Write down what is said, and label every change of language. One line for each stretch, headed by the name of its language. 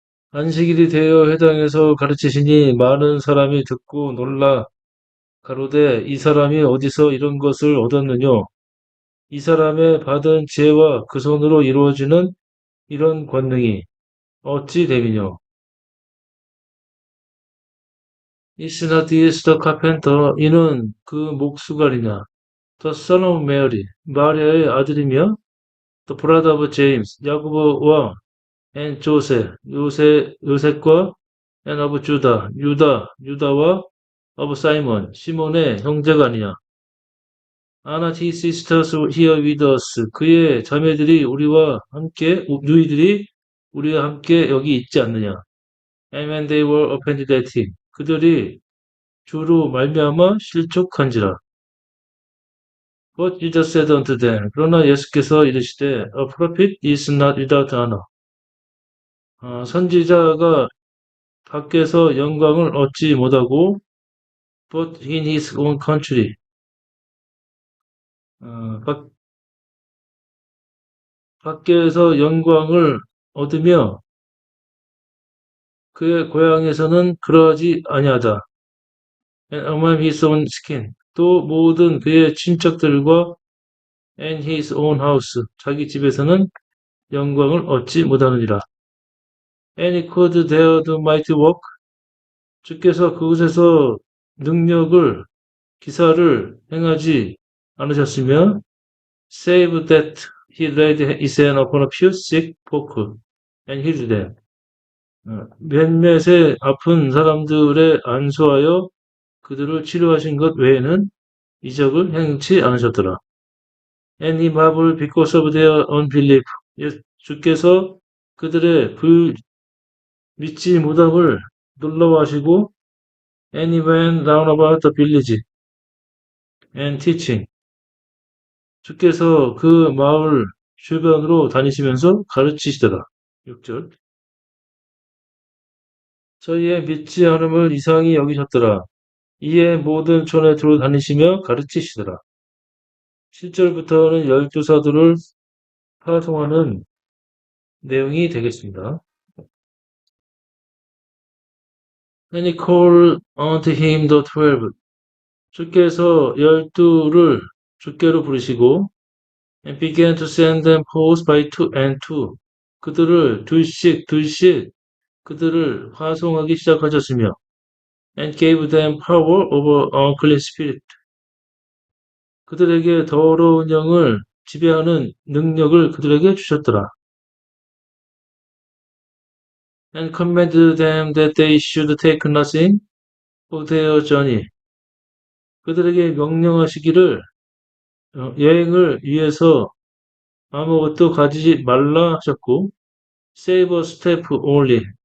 Korean: 안식일이 되어 회당에서 가르치시니 많은 사람이 듣고 놀라 가로되 이 사람이 어디서 이런 것을 얻었느냐? 이 사람의 받은 지혜와 그 손으로 이루어지는 이런 권능이 어찌 됨이뇨?
English: Is not this the carpenter?
Korean: 이는 그 목수가리냐?
English: The son of Mary,
Korean: 마리아의 아들이며,
English: the brother of James, 야고보와 and Joseph, 요셉과 and of Judah, 유다와 of Simon,
Korean: 시몬의 형제가 아니냐?
English: Are not his sisters here with us?
Korean: 그의 자매들이 누이들이 우리와 함께 여기 있지 않느냐?
English: And when they were offended at him,
Korean: 그들이 주로 말미암아 실족한지라.
English: But Jesus said unto them,
Korean: 그러나 예수께서 이르시되,
English: A prophet is not without honor.
Korean: 선지자가 밖에서 영광을 얻지 못하고,
English: but in his own country.
Korean: 밖에서 영광을 얻으며 그의 고향에서는 그러하지 아니하다.
English: And among his own skin.
Korean: 또 모든 그의 친척들과
English: and his own house.
Korean: 자기 집에서는 영광을 얻지 못하느니라.
English: And he could there do mighty work.
Korean: 주께서 그곳에서 기사를 행하지 않으셨으며,
English: save that he laid his hand upon a few sick folk and healed them.
Korean: 몇몇의 아픈 사람들에 안수하여 그들을 치료하신 것 외에는 이적을 행치 않으셨더라.
English: And he marveled because of their unbelief.
Korean: 주께서 그들의 믿지 못함을 놀라워하시고,
English: and he went round about the village and teaching.
Korean: 주께서 그 마을 주변으로 다니시면서 가르치시더라. 6절. 저희의 믿지 않음을 이상히 여기셨더라. 이에 모든 촌에 돌아다니시며 가르치시더라. 7절부터는 12사도를 파송하는 내용이 되겠습니다.
English: And he called unto him the 12.
Korean: 주께서 12를 주께로 부르시고,
English: and began to send them forth by two and two.
Korean: 그들을 둘씩 그들을 파송하기 시작하셨으며,
English: and gave them power over unclean spirit.
Korean: 그들에게 더러운 영을 지배하는 능력을 그들에게 주셨더라.
English: And commanded them that they should take nothing for their journey.
Korean: 그들에게 명령하시기를 여행을 위해서 아무것도 가지지 말라 하셨고,
English: save a staff only.